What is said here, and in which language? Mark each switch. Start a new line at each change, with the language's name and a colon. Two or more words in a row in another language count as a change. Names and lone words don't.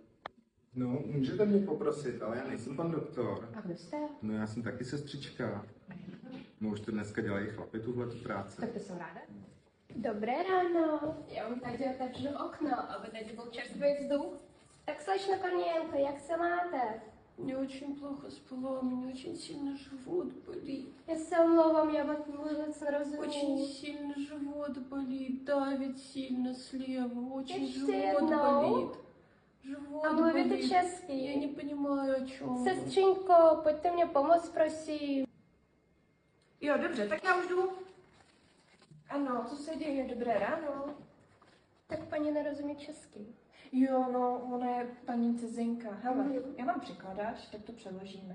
Czech: No, můžete mě poprosit, ale já nejsem pan doktor. A kdo jste? No, já jsem taky sestřička. No, už to dneska dělají chlapi tuhletu práci. Tak to jsem ráda. Dobré ráno. Já vám tady otevřu okno, aby tady byl čerstvý vzduch. Tak slečno Kornienko, jak se máte?
Russian: Мне очень плохо спала, у меня очень сильно живот болит.
Czech: Já se omlouvám, já vás vůbec nerozumím.
Russian: Очень сильно живот болит, давит сильно слева, очень
Czech: Ještě
Russian: живот
Czech: jednou?
Russian: болит. Живот
Czech: A mluvíte
Russian: болит.
Czech: česky?
Russian: Я не понимаю, о чем.
Czech: Sestřinko, pojďte mě pomoct, prosím. Jo, dobře, tak já už jdu. Ano, co se děje? Dobré ráno. Tak paní nerozumí česky. Jo, no, ona je paní cizinka. Hele, já vám překladáš, tak to přeložíme.